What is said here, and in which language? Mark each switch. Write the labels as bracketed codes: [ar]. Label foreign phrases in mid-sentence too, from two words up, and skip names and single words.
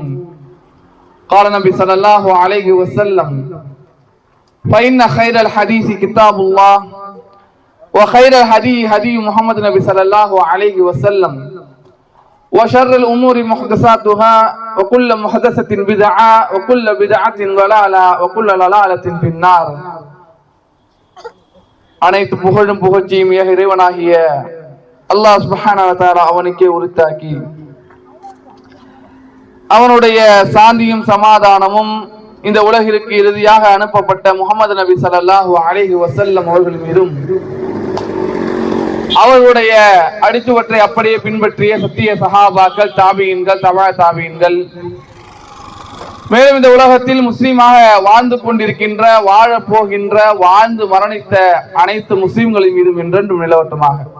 [ar] قال النبي صلى الله عليه وسلم: فإن خير الحديث كتاب الله وخير الهدي هدي محمد النبي صلى الله عليه وسلم وشر الأمور محدثاتها وكل محدثة بدعة وكل بدعة ضلالة وكل ضلالة في النار. [ta] அனைத்து புகழும் புகழ்ச்சியும் இறைவனாகிய [ar] الله سبحانه وتعالى [ta] அவனுக்கே உரித்தாக்கி அவனுடைய சாந்தியும் சமாதானமும் இந்த உலகிற்கு இறுதியாக அனுப்பப்பட்ட முஹம்மது நபி [ar] صلى الله عليه وسلم [ta] அவர்கள் மீதும் அவர்களுடைய அடிச்சுவற்றை அப்படியே பின்பற்றிய சத்திய சஹாபாக்கள், தாபியின்கள், தபா தாபியின்கள், மேலும் இந்த உலகத்தில் முஸ்லீமாக வாழ்ந்து கொண்டிருக்கின்ற, வாழப் போகின்ற, வாழ்ந்து மரணித்த அனைத்து முஸ்லீம்களின் மீதும் என்றென்றும் நிலவட்டுமாக.